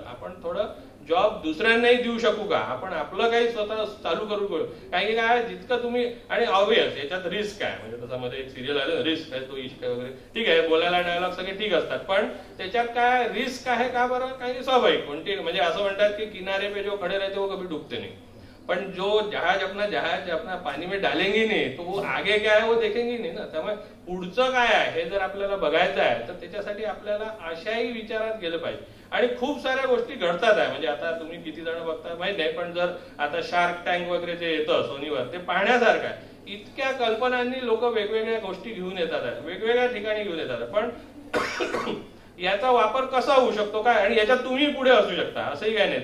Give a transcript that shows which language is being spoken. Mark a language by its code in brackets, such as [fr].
[mr] आपण थोडं जॉब दुसऱ्यांनाही देऊ शकू का, आपण आपलं काही स्वतः चालू करू. कारण की काय जितकं तुम्ही, आणि ऑब्वियस याच्यात रिस्क आहे, म्हणजे त्याच्यामध्ये एक सिरियल आलं रिस्क आहे, तो इश्क वगैरे ठीक आहे, बोलायला डायलॉग सगळे ठीक असतात, पण त्याच्यात काय रिस्क आहे का बरं, काही स्वाभाविक. कोणती म्हणजे असं म्हणतात की [hi] किनारे पे जो खडे रहते वो कभी डुबते नहीं, पण जो जहाज अपना पाणी में डालेंगे नहीं तो वो आगे क्या है वो देखेंगे नहीं ना. [mr] त्यामुळे पुढचं काय आहे हे जर आपल्याला बघायचं आहे तर त्याच्यासाठी आपल्याला अशाही विचारात गेलं पाहिजे. आणि खूप साऱ्या गोष्टी घडतात आहे, म्हणजे आता तुम्ही किती जण बघता माहित नाही, पण जर आता शार्क टँक वगैरे जे येतं सोनीवर ते पाहण्यासारखं आहे. इतक्या कल्पनांनी लोक वेगवेगळ्या गोष्टी घेऊन येतात, वेगवेगळ्या ठिकाणी घेऊन येतात, पण याचा वापर कसा होऊ शकतो काय, आणि याच्यात तुम्ही पुढे असू शकता असंही काय नाही.